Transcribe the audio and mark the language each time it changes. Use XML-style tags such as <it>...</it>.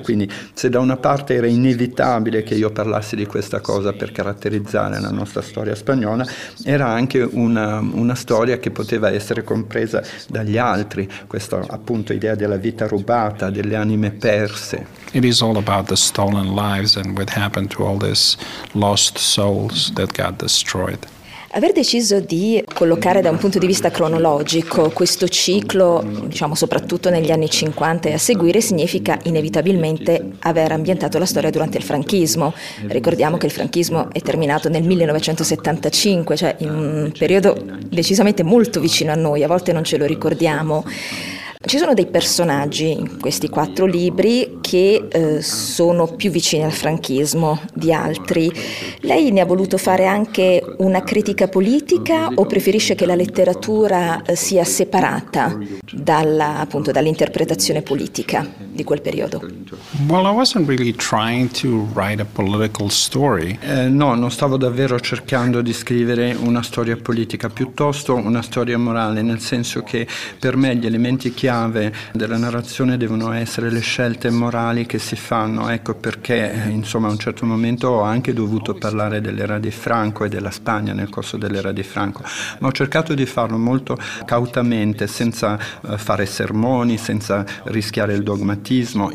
<it>Quindi se da una parte era inevitabile che io parlassi di questa cosa per caratterizzare la nostra storia spagnola, era anche una storia che poteva essere compresa dagli altri, questa appunto idea della vita rubata, delle anime perse.</it> <en>It is all about the stolen lives and what happened to all these lost souls that got destroyed.</en> <it>Aver deciso di collocare da un punto di vista cronologico questo ciclo, diciamo soprattutto negli anni 50 e a seguire, significa inevitabilmente aver ambientato la storia durante il franchismo. Ricordiamo che il franchismo è terminato nel 1975, cioè in un periodo decisamente molto vicino a noi, a volte non ce lo ricordiamo. Ci sono dei personaggi in questi quattro libri che sono più vicini al franchismo di altri. Lei ne ha voluto fare anche una critica politica o preferisce che la letteratura sia separata dalla, appunto, dall'interpretazione politica di quel periodo?</it> <en>Well, I wasn't really trying to write a political story.</en> <it>No, non stavo davvero cercando di scrivere una storia politica, piuttosto una storia morale, nel senso che per me gli elementi chiave della narrazione devono essere le scelte morali che si fanno. Ecco perché, insomma, a un certo momento ho anche dovuto parlare dell'era di Franco e della Spagna nel corso dell'era di Franco, ma ho cercato di farlo molto cautamente, senza fare sermoni, senza rischiare il dogmatismo.</it>